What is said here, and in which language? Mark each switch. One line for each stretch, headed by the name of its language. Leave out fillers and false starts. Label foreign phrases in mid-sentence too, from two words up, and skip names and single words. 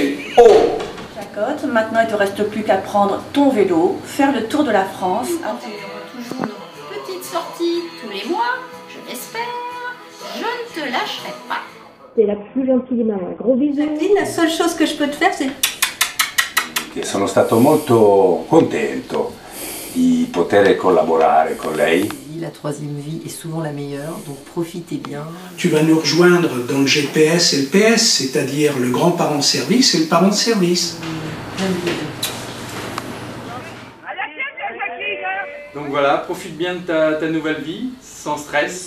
French: Oh! Jacotte, maintenant il ne te reste plus qu'à prendre ton vélo, faire le tour de la France. On fera toujours nos petites sorties tous les mois, je l'espère. Je ne te lâcherai pas. C'est la plus gentille des mamans. Gros bisous. Jacqueline, la seule chose que je peux te faire, c'est...
Italian: Sono stato molto contento di poter collaborare con lei.
French: La troisième vie est souvent la meilleure, donc profitez bien. Tu vas nous rejoindre dans le GPS et le PS, c'est-à-dire le grand-parent de service et le parent de service. Donc voilà, profite bien de ta nouvelle vie, sans stress.